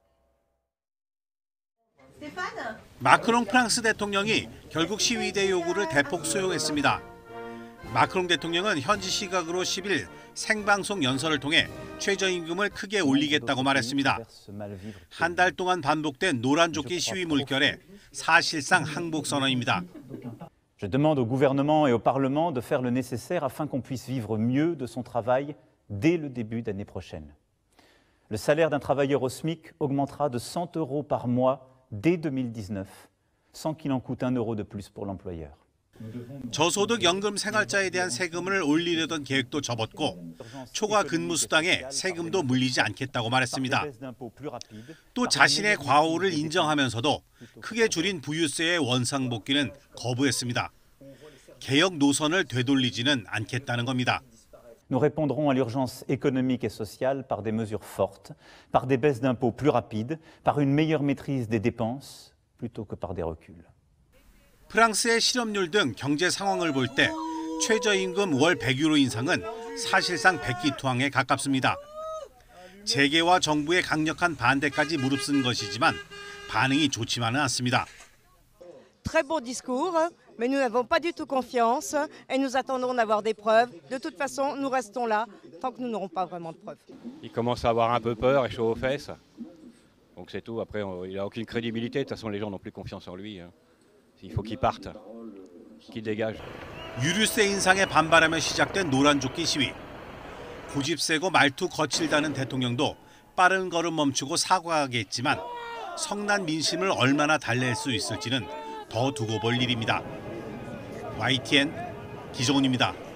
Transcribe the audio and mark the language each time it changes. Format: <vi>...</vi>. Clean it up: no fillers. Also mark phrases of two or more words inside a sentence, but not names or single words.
<ko>마크롱 프랑스 대통령이 결국 시위대 요구를 대폭 수용했습니다. 마크롱 대통령은 현지 시각으로 10일 생방송 연설을 통해 최저임금을 크게 올리겠다고 말했습니다. 한 달 동안 반복된 노란조끼 시위 물결에 사실상 항복 선언입니다.</ko> <fr>Je demande au gouvernement et au Parlement de faire le nécessaire afin qu'on puisse vivre mieux de son travail dès le début d'année prochaine. Le salaire d'un travailleur au SMIC augmentera de 100 € par mois dès 2019, sans qu'il en coûte 1 € de plus pour l'employeur.</fr> <ko>저소득 연금 생활자에 대한 세금을 올리려던 계획도 접었고 초과 근무 수당에 세금도 물리지 않겠다고 말했습니다. 또 자신의 과오를 인정하면서도 크게 줄인 부유세의 원상복귀는 거부했습니다. 개혁 노선을 되돌리지는 않겠다는 겁니다.</ko> <fr>Nous répondrons à l'urgence économique et sociale par des mesures fortes, par des baisses d'impôts plus rapides, par une meilleure maîtrise des dépenses, plutôt que par des reculs.</fr> <ko>프랑스의 실업률 등 경제 상황을 볼 때 최저임금 월 100유로 인상은 사실상 백기투항에 가깝습니다. 재계와 정부의 강력한 반대까지 무릅쓴 것이지만 반응이 좋지만은 않습니다.</ko> <fr>Très beau discours, mais nous n'avons pas du tout confiance et nous attendons d'avoir des preuves. De toute façon, nous restons là tant que nous n'aurons pas vraiment de preuves. Il commence à avoir un peu peur et chaud aux fesses. Donc c'est tout. Après, il n'a aucune crédibilité. De toute façon, les gens n'ont plus confiance en lui. Il faut qu'il parte, qu'il dégage.</fr> <ko>유류세 인상에 반발하며 시작된 노란조끼 시위. 고집세고 말투 거칠다는 대통령도 빠른 걸음 멈추고 사과하겠지만 성난 민심을 얼마나 달랠 수 있을지는 더 두고 볼 일입니다. YTN 기정훈입니다.</ko>